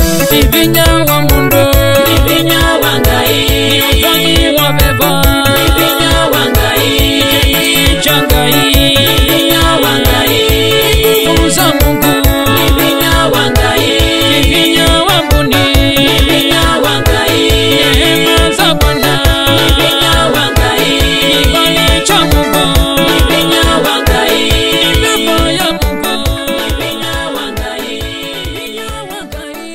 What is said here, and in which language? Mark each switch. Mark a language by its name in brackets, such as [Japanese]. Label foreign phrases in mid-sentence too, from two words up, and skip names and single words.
[Kamba] Divinya wa mundu. Divinya wa Ngai. Divinya wa beba. Divinya wa Ngai. Divinya wa Ngai. Divinya wa Ngai. [Swahili] Nguvu za Mungu. [Kamba] Divinya wa Ngai. Divinya wa mbuni. Divinya wa Ngai. [Swahili] Neema za Bwana. [Kamba] Divinya wa Ngai. [Swahili] Kibali cha Mungu. [Kamba] Divinya wa Ngai. [Swahili] Neema ya Mungu. [Kamba] Divinya wa Ngai. Divinya wa Ngai.